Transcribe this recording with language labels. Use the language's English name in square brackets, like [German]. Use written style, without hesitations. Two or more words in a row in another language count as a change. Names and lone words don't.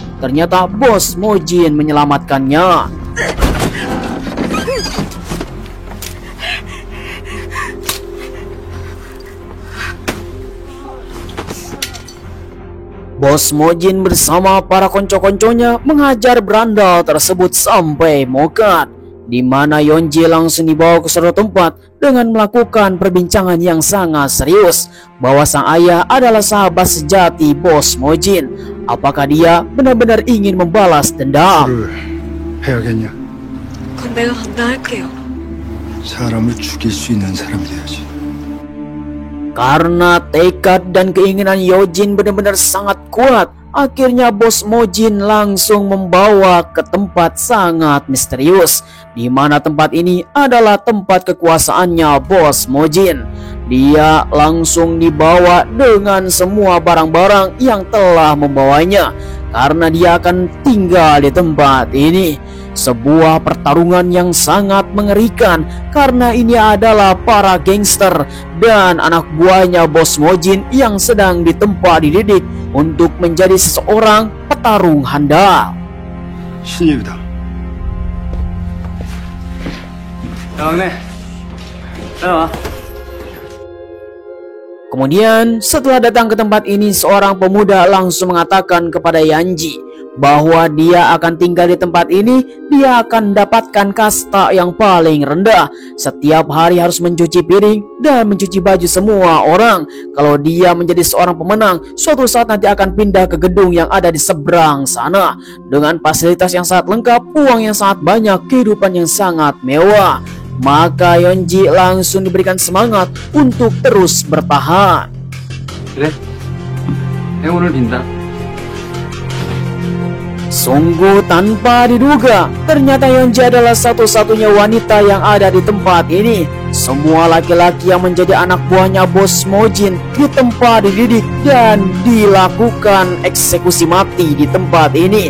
[Indonesian] Ternyata Bos Mojin menyelamatkannya. Bos Mojin bersama para konco-konconya menghajar berandal tersebut sampai mokat, di mana Yonji langsung dibawa ke suatu tempat dengan melakukan perbincangan yang sangat serius bahwa sang ayah adalah sahabat sejati Bos Mojin. Apakah dia benar-benar ingin membalas dendam? [Korean] 해야겠냐? 그건 내가 감당할게요. 사람을 죽일 수 있는 사람이 돼야지. [Indonesian] Karena tekad dan keinginan Yojin benar-benar sangat kuat, akhirnya Bos Mojin langsung membawa ke tempat sangat misterius, di mana tempat ini adalah tempat kekuasaannya Bos Mojin. Dia langsung dibawa dengan semua barang-barang yang telah membawanya, karena dia akan tinggal di tempat ini. Sebuah pertarungan yang sangat mengerikan karena ini adalah para gangster dan anak buahnya Bos Mojin yang sedang ditempa dididik untuk menjadi seseorang petarung handal. [Korean] 신입이다. 막내. 따라와. [Indonesian] Kemudian setelah datang ke tempat ini, seorang pemuda langsung mengatakan kepada Yanji bahwa dia akan tinggal di tempat ini. Dia akan mendapatkan kasta yang paling rendah. Setiap hari harus mencuci piring dan mencuci baju semua orang. Kalau dia menjadi seorang pemenang, suatu saat nanti akan pindah ke gedung yang ada di seberang sana dengan fasilitas yang sangat lengkap, uang yang sangat banyak, kehidupan yang sangat mewah. Maka Yonji langsung diberikan semangat untuk terus bertahan. [Korean] 그래? 행운을 빈다. [Indonesian] Sungguh tanpa diduga, ternyata Yonji adalah satu-satunya wanita yang ada di tempat ini. Semua laki-laki yang menjadi anak buahnya Bos Mojin di tempat dididik dan dilakukan eksekusi mati di tempat ini.